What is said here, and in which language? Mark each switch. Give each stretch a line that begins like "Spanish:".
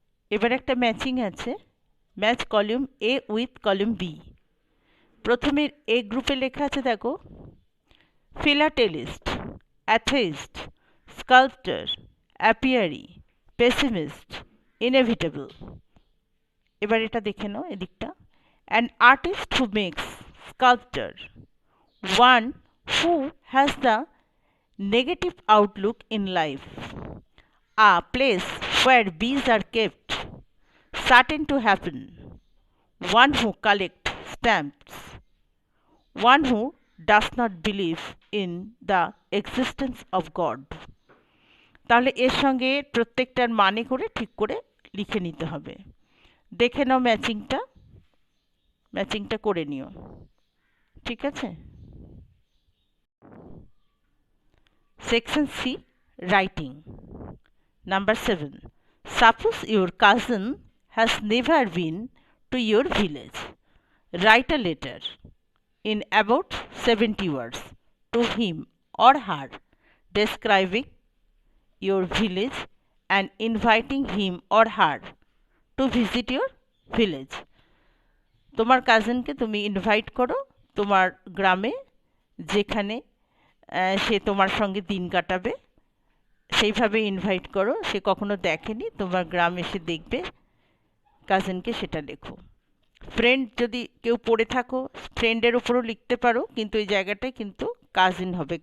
Bangla: এবার একটা ম্যাচিং আছে,
English: Match column A with column B.
Bangla: প্রথমে এ গ্রুপে লেখা আছে দেখো, ফিলাটেলিস্ট, অ্যাথেইস্ট, স্কাল্পটার, অ্যাপিয়ারি, পেসিমিস্ট, ইনএভিটেবল। এবার এটা দেখে নাও এদিকটা,
English: An artist who makes, sculptor, one who has the negative outlook in life, a place where bees are kept, certain to happen, one who collects stamps, one who does not believe in the existence of God।
Bangla: তাহলে এর সঙ্গে প্রত্যেকটার মানে করে ঠিক করে লিখে নিতে হবে। দেখে নাও ম্যাচিংটা, ম্যাচিংটা করে নিও, ঠিক আছে।
English: Section C, writing. Number 7, suppose your cousin has never been to your village. Write a letter in about 70 words to him or her describing your village and inviting him or her to visit your village.
Bangla: তোমার কাজিনকে তুমি invite করো তোমার গ্রামে, যেখানে সে তোমার সঙ্গে দিন কাটাবে, সেইভাবে ইনভাইট করো। সে কখনো দেখেনি, তোমার গ্রাম এসে দেখবে, কাজিনকে সেটা লেখো। ফ্রেন্ড যদি কেউ পড়ে থাকো ফ্রেন্ডের উপরও লিখতে পারো, কিন্তু এই জায়গাটায় কিন্তু কাজিন হবে।